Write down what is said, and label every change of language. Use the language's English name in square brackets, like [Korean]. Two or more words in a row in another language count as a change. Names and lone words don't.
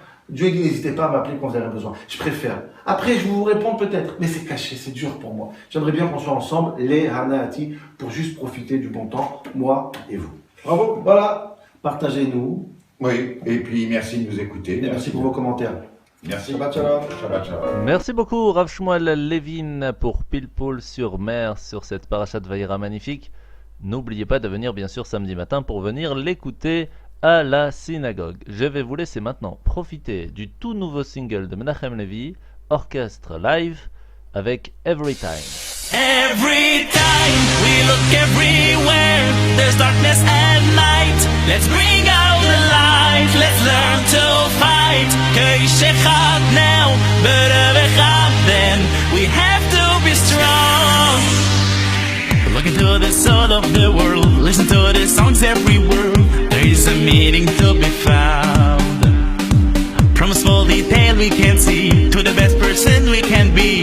[French] Dieu dit n'hésitez pas à m'appeler quand vous avez besoin. Je préfère. Après, je vais vous répondre peut-être, mais c'est caché, c'est dur pour moi. J'aimerais bien qu'on soit ensemble, les Hanaati, pour juste profiter du bon temps, moi et vous. Bravo, voilà. Partagez-nous. Oui, et puis merci de nous écouter. Et merci pour vos commentaires. Merci. [Hebrew] שבת שלום. שבת שלום. [French] Merci beaucoup Rav Shmuel Levin pour Pile Poule sur Mer sur cette parachat Vayera magnifique. N'oubliez pas de venir bien sûr samedi matin pour venir l'écouter à la synagogue. Je vais vous laisser maintenant profiter du tout nouveau single de Menachem Levi, orchestre live avec Every Time. [English] Every time we look everywhere, there's darkness at night. Let's bring out the light, let's learn to fight. Kaish echad now, be'erev echad then. We have to be strong. Look into the soul of the world, listen to the songs every word. There is a meaning to be found. From a small detail we can see to the best person we can be.